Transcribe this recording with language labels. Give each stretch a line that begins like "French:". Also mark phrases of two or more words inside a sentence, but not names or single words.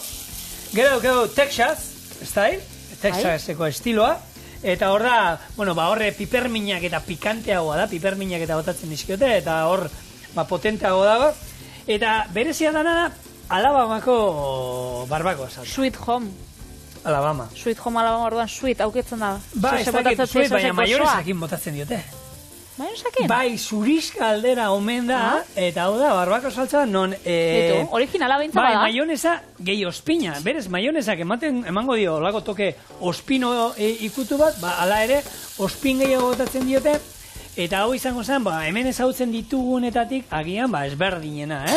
Basque: Gero Texas, style, Texaseko estiloa. Eta hor da, bueno, horre piperminak eta pikanteagoa da, piperminak eta botatzen dizkiote, eta hor potenteago dago. Eta berezia dana da, Alabamako barbakoa salsa. Sweet Home. Alabama. Sweet Home Alabama orduan sweet auketzen da. Ez dakit sweet, baina maionesakin botatzen diote. Maionesakin? Bai, zuriska aldera omen da, eta hau da, barbako saltza non... originala behintza bada? Bai, maionesa gehi ospina. Berez, maionesak emango dio, olako toke ospino ikutu bat, ala ere, ospin gehiago botatzen diote, eta hau izango zen, hemen ezagutzen ditugunetatik, agian, ezberdinena, ez?